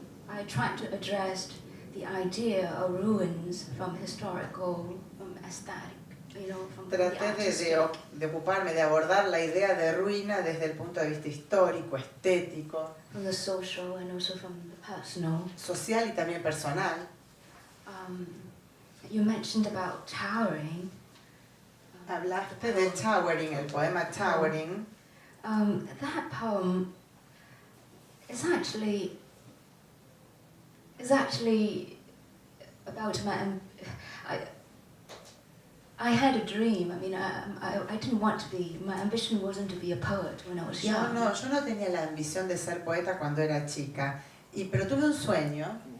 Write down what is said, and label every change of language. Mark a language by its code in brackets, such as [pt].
[en] I tried to address the idea of ruins from historical, from aesthetic, from the [es] Traté [en] artistic. [es] de ocuparme, de abordar la idea de ruina desde el punto de vista histórico, estético, [en] From the social and also from the personal. [es] social y también personal. [en] You mentioned about towering. [es] Hablaste de Towering, el poema Towering. [en] That poem is actually about my. I had a dream. I mean, I didn't want to be. My ambition wasn't to be a poet when I was [es] Yo [en] young. [es] no tenía la ambición de ser poeta cuando era chica, pero tuve un sueño.